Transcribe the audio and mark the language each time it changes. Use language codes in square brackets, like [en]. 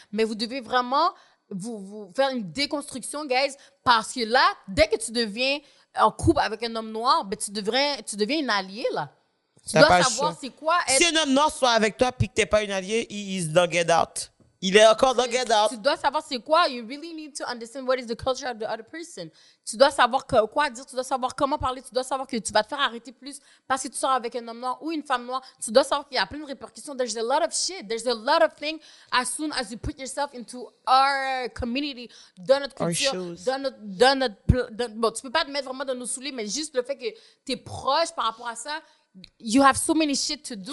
[fr] Mais vous devez vraiment vous faire une déconstruction, guys, parce que là, dès que tu deviens en couple avec un homme noir, ben, tu deviens une alliée, là. Tu dois savoir c'est quoi être... Si un homme noir soit avec toi puis que t'es pas une alliée, [en] he is don't get out. [fr] Il est encore [en] don't get out. [fr] Tu dois savoir c'est quoi. [en] You really need to understand what is the culture of the other person. [fr] Tu dois savoir quoi dire, tu dois savoir comment parler, tu dois savoir que tu vas te faire arrêter plus parce que tu sors avec un homme noir ou une femme noire. Tu dois savoir qu'il y a plein de répercussions. [en] There's a lot of shit. There's a lot of things as soon as you put yourself into our community, [fr] dans notre culture, bon, tu peux pas te mettre vraiment dans nos souliers, mais juste le fait que tu es proche par rapport à ça, [en] you have so many shit to do.